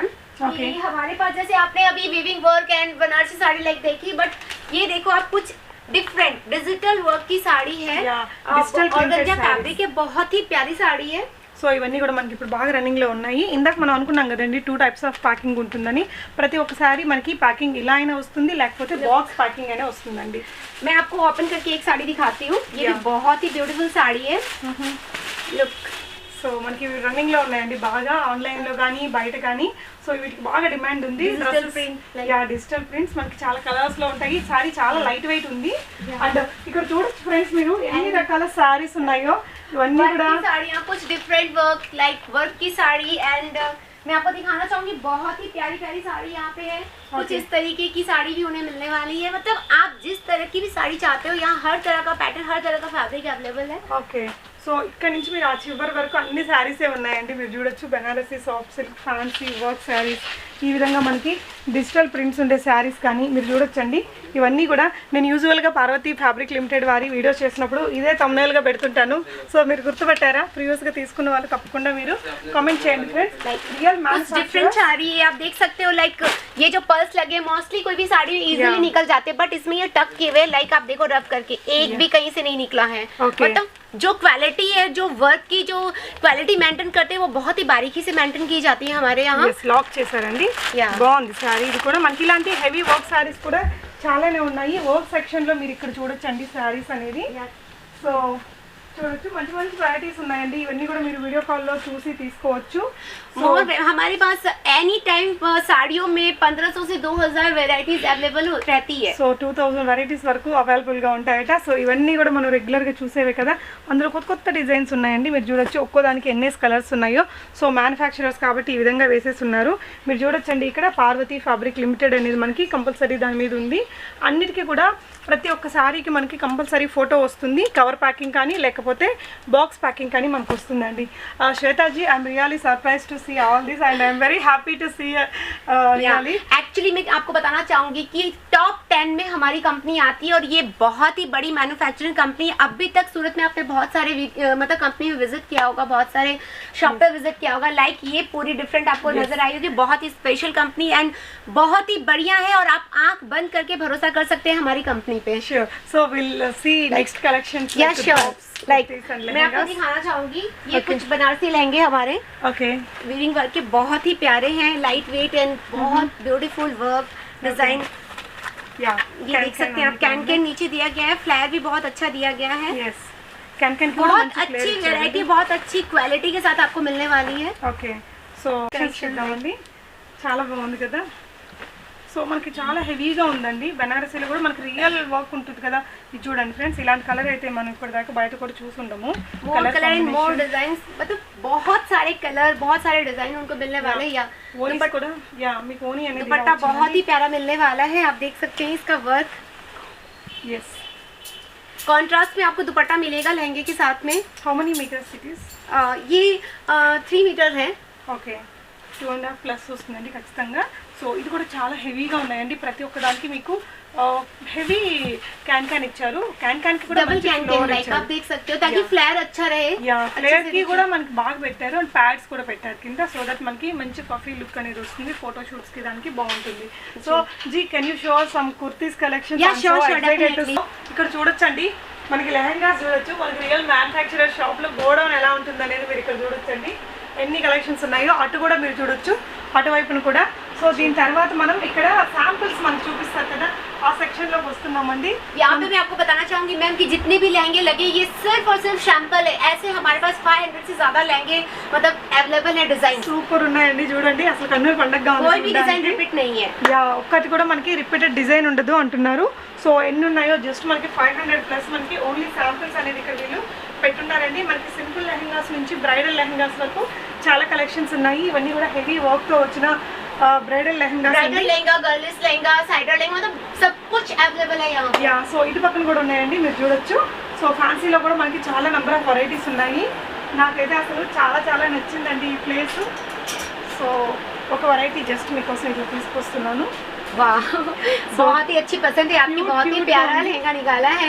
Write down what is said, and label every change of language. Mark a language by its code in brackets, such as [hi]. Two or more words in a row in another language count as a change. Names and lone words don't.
[hi] ये हमारे पास जैसे आपने अभी [en] weaving work and [hi] बनारसी साड़ी लाइक देखी, बट ये देखो आप कुछ [en] different digital work [hi] की साड़ी है. [en] organza fabric [hi] है, बहुत ही प्यारी साड़ी है. [te] సో ఇవన్నీ కూడా మనకి ఇప్పుడు బాగా రన్నింగ్లో ఉన్నాయి. ఇందాక మనం అనుకున్నాం కదండి [en] 2 types of packing [te] ఉంటుందని. ప్రతి ఒక్కసారి మనకి ప్యాకింగ్ ఇలా అయినా వస్తుంది, లేకపోతే [en] box packing [te] అయినా వస్తుందండి. [hi] मैं आपको ओपन करके एक साड़ी दिखाती हूँ. ये भी बहुत ही ब्यूटीफुल साड़ी है. लुक. [te] సో మనకి ఇవి రన్నింగ్లో ఉన్నాయండి బాగా, ఆన్లైన్లో కానీ బయట కానీ. సో వీటికి బాగా డిమాండ్ ఉంది. [en] digital prints [te] మనకి చాలా కలర్స్లో ఉంటాయి. సారీ చాలా [en] light weight [te] ఉంది. అండ్ ఇక్కడ చూడొచ్చు ఫ్రెండ్స్ మీరు ఎన్ని రకాల సారీస్ ఉన్నాయో. ఇవన్నీ కూడా [hi] साड़ियाँ कुछ [en] different work like work [hi] की साड़ी एंड मैं आपको दिखाना चाहूंगी बहुत ही प्यारी प्यारी साड़ी यहाँ पे है. कुछ इस तरीके की साड़ी भी उन्हें मिलने वाली है. मतलब आप जिस तरह की भी साड़ी चाहते हो यहाँ हर तरह का पैटर्न हर तरह का फैब्रिक अवेलेबल है. [te] ఓకే. సో ఇక్కడ నుంచి మీరు ఆ చివరి వరకు అన్ని శారీసే ఉన్నాయండి. మీరు చూడొచ్చు బెనారసీ, [en] soft silk, fancy work sarees, [te] ఈ విధంగా మనకి [en] digital prints [te] ఉండే శారీస్ కానీ మీరు చూడొచ్చండి. ఇవన్నీ కూడా నేను యూజువల్గా పార్వతి ఫ్యాబ్రిక్ లిమిటెడ్ వారి వీడియోస్ చేసినప్పుడు ఇదే thumbnailగా పెడుతుంటాను. సో మీరు గుర్తుపట్టారా? ప్రీవియస్గా తీసుకున్న వాళ్ళు తప్పకుండా మీరు కామెంట్ చేయండి ఫ్రెండ్స్. రియల్ [hi] डिफरेंट साड़ी है आप देख सकते हो. लाइक ये जो पर्स लगे मोस्टली कोई भी साड़ी इजीली निकल जाते हैं बट इसमें ये टक किए हुए लाइक आप देखो रब करके एक भी कहीं से नहीं निकला है. मतलब जो क्वालिटी है जो वर्क की जो क्वालिटी मेंटेन करते हैं वो बहुत ही बारीकी से मेंटेन की जाती है हमारे यहाँ. [te] లాక్ చేశారండి. బాగుంది సారీ. ఇది కూడా మనకి ఇలాంటి [en] heavy work sarees [te] కూడా చాలానే ఉన్నాయి. [en] work sectionlo [te] మీరు ఇక్కడ చూడొచ్చండి సారీస్ అనేది. సో చూడొచ్చు మంచి మంచి వెరైటీస్ ఉన్నాయండి. ఇవన్నీ కూడా మీరు వీడియో కాల్లో చూసి తీసుకోవచ్చు. [hi] हमारे पास [en] any time [hi] साड़ियों में 1500 से 2000 वेराइटीज अवेलेबल रहती है. [te] సో 2000 వెరైటీస్ వరకు అవైలబుల్గా ఉంటాయట. సో ఇవన్నీ కూడా మనం రెగ్యులర్గా చూసేవే కదా. అందులో కొత్త కొత్త డిజైన్స్ ఉన్నాయండి. మీరు చూడొచ్చు ఒక్కోదానికి ఎన్నేస్ కలర్స్ ఉన్నాయో. సో మ్యానుఫ్యాక్చరర్స్ కాబట్టి ఈ విధంగా వేసేసి ఉన్నారు. మీరు చూడొచ్చండి ఇక్కడ పార్వతి ఫ్యాబ్రిక్ లిమిటెడ్ అనేది మనకి కంపల్సరీ దాని మీద ఉంది. అన్నిటికీ కూడా ప్రతి ఒక్క సారీకి మనకి కంపల్సరీ ఫోటో వస్తుంది. [en] cover packing [te] కానీ లేకపోతే [en] box packing [te] కానీ మనకు వస్తుందండి. [en] శ్వేతాజీ I'm really surprise to see all this and I am very happy to see really. [hi] Actually मैं आपको बताना चाहूँगी कि टॉप 10 में हमारी कंपनी आती है और ये बहुत ही बड़ी [en] manufacturing company. [hi] अभी तक सूरत में आपने बहुत सारे मतलब कंपनी में विजिट किया होगा, बहुत सारे शॉप पे विजिट किया होगा. लाइक ये पूरी डिफरेंट आपको नजर आई होगी. बहुत ही [en] special company and [hi] बहुत ही बढ़िया है और आप आंख बंद करके भरोसा कर सकते हैं हमारी कंपनी पे. [en] Sure. So we'll see next collections. Yeah, sure. [hi] लाइक मैं आपको दिखाना चाहूंगी ये कुछ बनारसी लहंगे हमारे. ओके. वीविंग वर्क के बहुत ही प्यारे हैं, [en] light weight and [hi] बहुत [en] beautiful work design. [hi] या ये देख सकते हैं आप. कैन के नीचे दिया गया है. फ्लेयर भी बहुत अच्छा दिया गया है. यस. कैन बहुत अच्छी वैरायटी बहुत अच्छी क्वालिटी के साथ आपको मिलने वाली है. [te] ఓకే. సో చూద్దామండి. చాలా బాగుంది కదా. సో మనకి చాలా హెవీగా ఉందండి. బెనారసీలో కూడా మనకి [en] real work [te] ఉంటుంది కదా. ఇది చూడండి ఫ్రెండ్స్. ఇలాంటి కలర్ అయితే మనం ఇప్పటిదాకా బయట కూడా చూసుండము. [en] colour and more designs [hi] मतलब बहुत सारे कलर बहुत सारे डिजाइन उनको मिलने वाले हैं. या [te] ఓనీ కూడా యా మీకు ఓనీ అనేది [hi] दुपट्टा बहुत ही प्यारा मिलने वाला है. आप देख सकते हैं इसका वर्क. यस. कॉन्ट्रास्ट में आपको दुपट्टा मिलेगा लहंगे के साथ में. [en] how many meters it is? [hi] ये 3 मीटर है. [te] ఓకే. 2.5 ప్లస్ వస్తుందండి ఖచ్చితంగా. సో ఇది కూడా చాలా హెవీగా ఉన్నాయండి. ప్రతి ఒక్క దానికి మీకు [en] heavy can [te] ఇచ్చారు. క్యాన్ కి కూడా [en] double can [hi] लाइक आप देख सकते हो ताकि फ्लेयर अच्छा रहे. [te] యా ఫ్లేర్ కి కూడా మనకి బాగా పెట్టారు అండ్ ప్యాడ్స్ కూడా పెట్టారు కింద. సో దట్ మనకి మంచి [en] puffy look [te] అనేది వస్తుంది. [en] photo shoots [te] కి దానికి బాగుంటుంది. [en] so ji can you show some kurtis collection? [te] ఇక్కడ చూడొచ్చండి మనకి లెహంగాస్ చూడొచ్చు. మనకి [en] real manufacturer shop [te] లో గోడౌన్ ఎలా ఉంటుంది అనేది మీరు ఇక్కడ చూడొచ్చండి. ఎన్ని కలెక్షన్స్ ఉన్నాయో అటు కూడా మీరు చూడొచ్చు, అటువైపును కూడా. సో దీని తర్వాత మనం ఇక్కడ శాంపిల్స్ మనకు చూపిస్తారు కదా, ఆ సెక్షన్లో వస్తున్నామండి. [hi] यहाँ पे मैं आपको बताना चाहूँगी मैम कि जितने भी लहंगे लगे ये सिर्फ और सिर्फ सैंपल है. ऐसे हमारे पास 500 से ज़्यादा लहंगे मतलब अवेलेबल है. डिजाइन [te] సూపర్ ఉన్నాయండి చూడండి. అసలు కన్నుల పండగగా ఉంది. [hi] कोई भी डिजाइन रिपीट नहीं है. [te] యా ఒక్కటి కూడా మనకి [en] repeated design [te] ఉండదు అంటున్నారు. సో ఎన్ని ఉన్నాయో జస్ట్ మనకి 500 ప్లస్ మనకి [en] only samples [te] అనేది ఇక్కడ వీళ్ళు పెట్టున్నారండి. మనకి సింపుల్ లెహంగాస్ నుంచి బ్రైడల్ లెహంగాస్ వరకు చాలా కలెక్షన్స్ ఉన్నాయి. ఇవన్నీ కూడా [en] heavy work [te] తో వచ్చిన బ్రైడల్ లెహంగా, [hi] गर्ल्स लहंगा, साइडर लहंगा मतलब सब कुछ अवेलेबल है यहाँ. [te] యా సో ఇటు పక్కన కూడా ఉన్నాయండి మీరు చూడొచ్చు. సో ఫ్యాన్సీలో కూడా మనకి చాలా [en] number of varieties [te] ఉన్నాయి. నాకైతే అసలు చాలా చాలా నచ్చిందండి ఈ ప్లేస్. సో ఒక వెరైటీ జస్ట్ మీకోసం ఇట్లా తీసుకొస్తున్నాను. [hi] वाह बहुत ही अच्छी पसंद है आपकी. बहुत ही प्यारा लहंगा निकाला है.